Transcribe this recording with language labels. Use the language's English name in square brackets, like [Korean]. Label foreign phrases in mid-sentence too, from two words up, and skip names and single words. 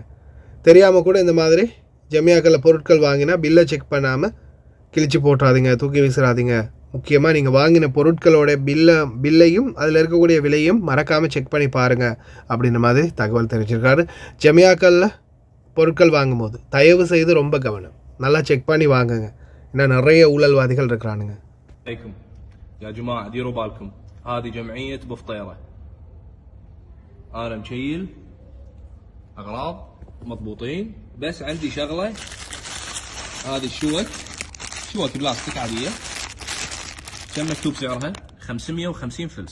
[Tamil] தெரியாமல் கூட இந்த மாதிரி ஜமியாக்களில் பொருட்கள் வாங்கினா பில்லை செக் பண்ணாமல் கிழிச்சு போட்டுறாதீங்க, தூக்கி வீசுறாதீங்க. முக்கியமாக நீங்கள் வாங்கின பொருட்களோட பில்லையும் அதில் இருக்கக்கூடிய விலையும் மறக்காமல் செக் பண்ணி பாருங்கள் அப்படின்ற மாதிரி தகவல் தெரிவிச்சிருக்காரு. ஜமியாக்களில் பொருட்கள் வாங்கும்போது தயவு செய்து ரொம்ப கவனம், நல்லா செக் பண்ணி வாங்குங்க. ஏன்னா நிறைய ஊழல்வாதிகள் இருக்கிறானுங்க. [Arabic] يا جماعة ديروا بالكم، هذه جمعية بفطيرة. أنا مشيل أغراض مضبوطين، بس عندي شغلة، هذه شوك بلاستيك عادية. كم مكتوب سعرها؟ 550 فلس.